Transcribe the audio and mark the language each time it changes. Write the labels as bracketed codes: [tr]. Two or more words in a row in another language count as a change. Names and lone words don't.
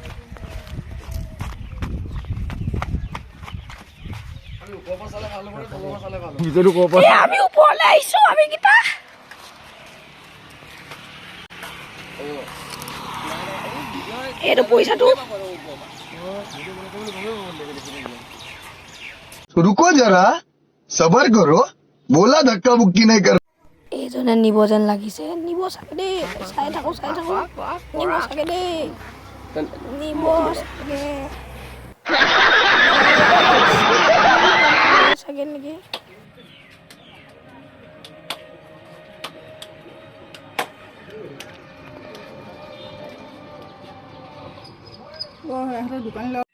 [as] ভিডিঅ'টো ক'ৰ পৰা আমি ওপৰলৈ আহিছোঁ, আমি কেইটা এইটো পইচাটো [hi] रुको जरा सबर करो बोला धक्का बुक्की नहीं कर [as] এইজনে নিব যেন লাগিছে, নিব চাগে দেই। চাই থাকো নিব চাগে দেই, নিব চাগে চাগে নেকি। দোকান